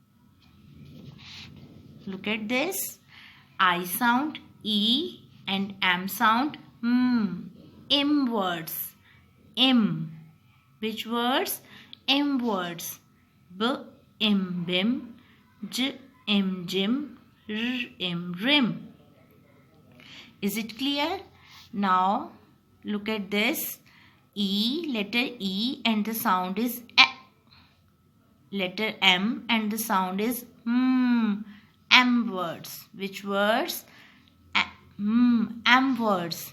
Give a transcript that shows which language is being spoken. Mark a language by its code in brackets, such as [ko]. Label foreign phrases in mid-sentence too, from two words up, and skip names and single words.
[en] Look at this. I sound e and am sound m. Im words. Im. Which words? Im words. B im bim, j im jim, r im rim. Is it clear? Now look at this. E, letter E and the sound is a. Letter M and the sound is m. M words. Which words? Am words.